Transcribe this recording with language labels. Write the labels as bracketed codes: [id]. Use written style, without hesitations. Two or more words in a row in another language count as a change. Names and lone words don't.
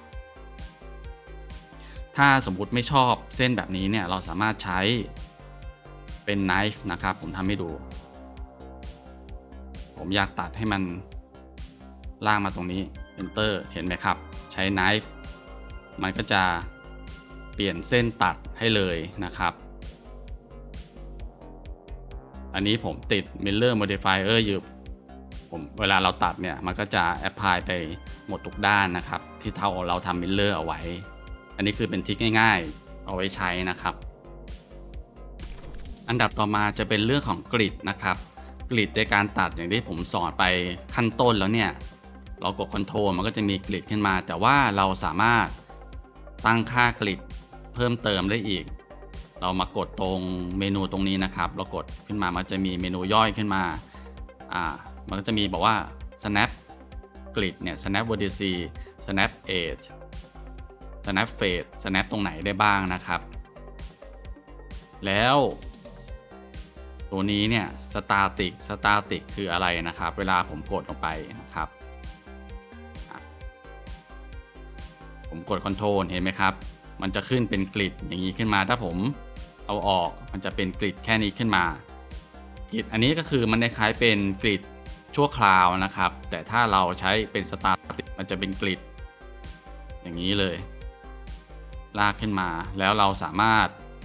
[th] ถ้าสมมุติไม่ชอบเส้นแบบนี้เนี่ยเราสามารถใช้เป็น knife นะครับผมทำให้ดูผมอยากตัดให้มันลากมาตรงนี้ enter เห็นไหมครับใช้ knife มันก็จะเปลี่ยนเส้นตัดให้เลยนะครับ อันนี้ผมติด [en] mirror modifier [th] อยู่เวลาเราตัดเนี่ยมันก็จะ apply ไปหมดทุกด้านนะครับที่เราทำ mirror เอาไว้อันนี้คือเป็นทริคง่ายๆเอาไว้ใช้นะครับ อันดับต่อมาจะเป็นเรื่องของกริดนะครับกริดในการตัดอย่างที่ผมสอนไปขั้นต้นแล้วเนี่ยเรากด Ctrl มันก็จะมีกริดขึ้นมาแต่ว่าเราสามารถตั้งค่ากริดเพิ่มเติมได้อีกเรามากดตรงเมนูตรงนี้นะครับเรากดขึ้นมามันจะมีเมนูย่อยขึ้นมามันก็จะมีบอกว่า [en] snap grid [th] เนี่ย [en] snap vertices snap edge snap face snap [th] ตรงไหนได้บ้างนะครับ แล้วตัวนี้เนี่ย static คืออะไรนะครับเวลาผมกดลงไปนะครับผมกด Ctrl เห็ นไหมครับมันจะขึ้นเป็นกริดอย่างนี้ขึ้นมาถ้าผมเอาออกมันจะเป็นกริดแค่นี้ขึ้นมากริดอันนี้ก็คือมันคล้ายเป็นกริดชั่วคราวนะครับแต่ถ้าเราใช้เป็น static มันจะเป็นกริดอย่างนี้เลยลากขึ้นมาแล้วเราสามารถ